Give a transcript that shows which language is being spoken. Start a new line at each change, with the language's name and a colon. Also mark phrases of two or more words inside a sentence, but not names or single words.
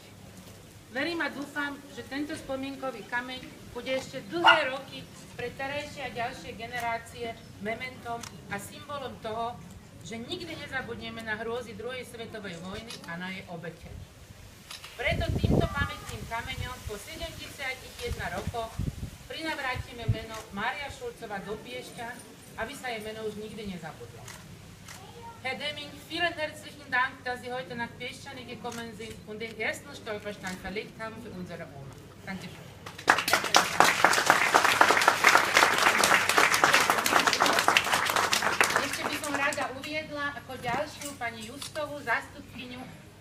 Slovak: Verím a dúfam, že tento spomienkový kameň bude ešte dlhé roky pre terajšie a ďalšie generácie mementom a symbolom toho, že nikdy nezabudneme na hrôzy druhej svetovej vojny a na jej obete. Preto týmto pamätným kameňom po 71 rokoch prinavrátime meno Mária Šulcová do Piešťan, aby sa jej meno už nikdy nezabudlo.
German: Herr Deming, vielen herzlichen Dank, dass Sie heute nach Piešťany gekommen sind und den ersten Stolperstein verlegt haben für unsere Oma. Dankeschön.
Slovak: Ešte by som rada uviedla ako ďalšiu pani Justovú, zástupkyňu